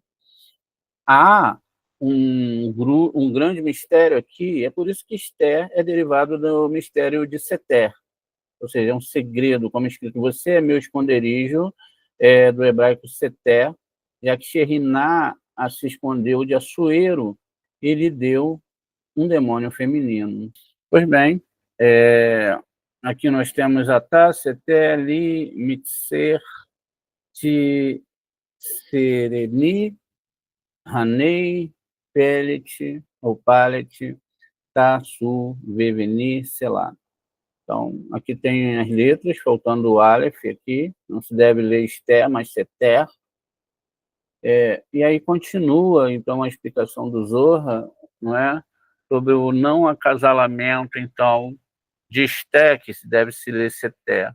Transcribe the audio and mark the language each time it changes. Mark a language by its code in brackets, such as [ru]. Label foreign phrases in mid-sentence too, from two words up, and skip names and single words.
[pt] Há um grande mistério aqui, é por isso que Esther é derivado do mistério de Seter, ou seja, é um segredo, como escrito, você é meu esconderijo, do hebraico Seter, já que Sheriná se escondeu de Assuero e lhe deu um demônio feminino. Pois bem, aqui nós temos Atá, [he] סתר, לי, מצר, סרני, הני, פלט, ou פלט, תסו, וובני, סלה. [pt] Então, aqui tem as letras, faltando o Aleph aqui, não se deve ler Esther, mas Seter. E aí continua, então, a explicação do Zohar, não é? Sobre o não acasalamento, então, de Esther, que se deve se ler Seter.